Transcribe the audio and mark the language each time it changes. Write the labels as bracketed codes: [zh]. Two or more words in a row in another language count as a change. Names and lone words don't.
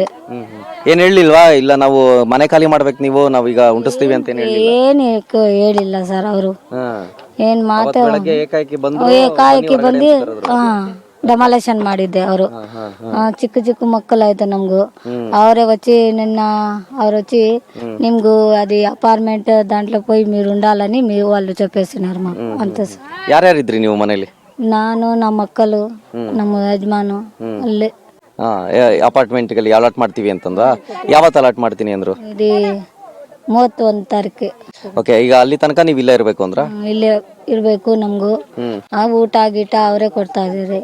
[kn] ಏನ್ ಹೇಳಿಲ್ವಾ? ಇಲ್ಲ ನಾವು ಮನೆ ಖಾಲಿ ಮಾಡ್ಬೇಕು, ನೀವು ನಾವೀಗ ಉಂಟಿಸ್ತೀವಿ ಅಂತ ಏನ್ ಹೇಳಿಲ್ಲ ಸರ್ ಅವರು. ಏನ್ ಮಾತು ಏಕಾಏಕಿ ಬಂದು ಡಮಾಲೇಷನ್ ಮಾಡಿದ್ದೆ ಅವರು. ಚಿಕ್ಕ ಮಕ್ಕಳು ಆಯ್ತು ನಮ್ಗೂ. [te] ಅವరే వచ్చి నిన్న ಅವರು వచ్చి నిమ్గు అది అపార్ట్మెంట్ దాంట్లో పోయి మీరు ఉండాలని వాళ్ళు చెప్పేస్తున్నారు మాకు అంతే సార్. [kn] ಯಾರ್ಯಾರಿದ್ರಿ ನೀವು ಮನೇಲಿ? ನಾನು, ನಮ್ಮ ಮಕ್ಕಳು, ನಮ್ಮ ಯಜಮಾನು ಅಲ್ಲೇ. ಅಪಾರ್ಟ್ಮೆಂಟ್ ಗೆ ಅಲಾಟ್ ಮಾಡ್ತೀವಿ ಅಂತಂದ್ರ ಯಾವತ್ತು ಅಲಾಟ್ ಮಾಡ್ತೀನಿ ಅಂದ್ರು? ಇದು 31 ತಾರೀಕು. ಓಕೆ. ಈಗ ಅಲ್ಲಿ ತನಕ ನೀವು ಇಲ್ಲೇ ಇರ್ಬೇಕು ಅಂದ್ರ? ಇಲ್ಲೇ ಇರ್ಬೇಕು ನಮ್ಗೂ. ಊಟ ಗೀಟ ಅವರೇ ಕೊಡ್ತಾ ಇದಾರೆ.